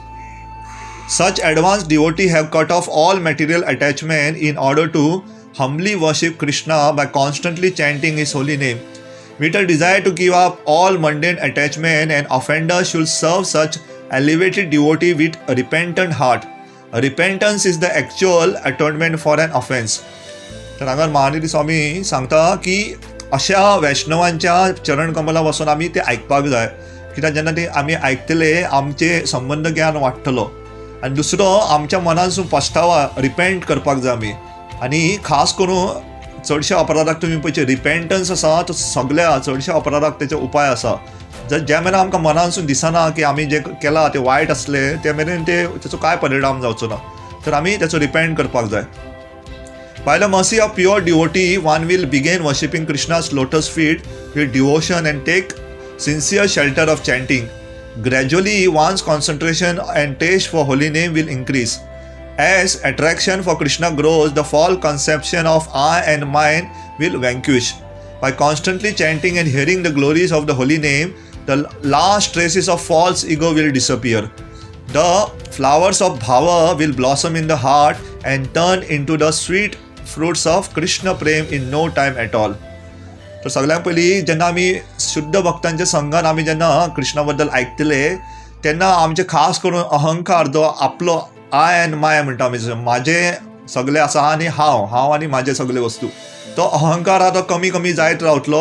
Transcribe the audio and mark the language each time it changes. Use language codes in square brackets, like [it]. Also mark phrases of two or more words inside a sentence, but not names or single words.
[en] Such advanced devotee have cut off all material attachment in order to humbly worship Krishna by constantly chanting his holy name. With a desire to give up all mundane attachment, an offender should serve such elevated devotee with a repentant heart. Repentance is the actual atonement for an offense. [kok] तर हांगा महानिधी स्वामी सांगता की अशा वैष्णवांच्या चरण कमला वचून आमी ते आयकपाक जाय, कित्याक जेन्ना ते आमी आयकतले आमचे संबंध ज्ञान वाडटलो. आनी दुसरो, आमच्या मनानसून पछतावा, रिपेंट करपाक जाय आमी आनी खास करून चडशा अपराधाक तुमी पळयचे रिपेंटन्स आसा तो सगळ्या चडशा अपराधाक तेचो उपाय आसा. ज्या मेरेन आमकां मनानसून दिसना की आमी जे केलां तें वायट असलें त्या मेरेन तेचो काय परिणाम जावचो ना. तर आमी तेचो रिपेंट करपाक जाय. [en] By the mercy of pure devotee, one will begin worshipping Krishna's lotus feet with devotion and take sincere shelter of chanting. Gradually, one's concentration and taste for holy name will increase. As attraction for Krishna grows, the false conception of I and mine will vanquish. By constantly chanting and hearing the glories of the holy name, the last traces of false ego will disappear. The flowers of bhava will blossom in the heart and turn into the sweet fruits of Krishna Prem in no time at all. [kok] तर सगळ्यांत पयलीं जेन्ना आमी शुद्ध भक्तांच्या संघान आमी जेन्ना कृष्णा बद्दल आयकतले तेन्ना आमचे खास करून अहंकार जो आपलो [en] I and my [kok] म्हणटा आमी म्हाजें सगळें आसा आनी हांव आनी म्हाजे सगळे वस्तू, तो अहंकार आहा तो कमी कमी जायत रावतलो.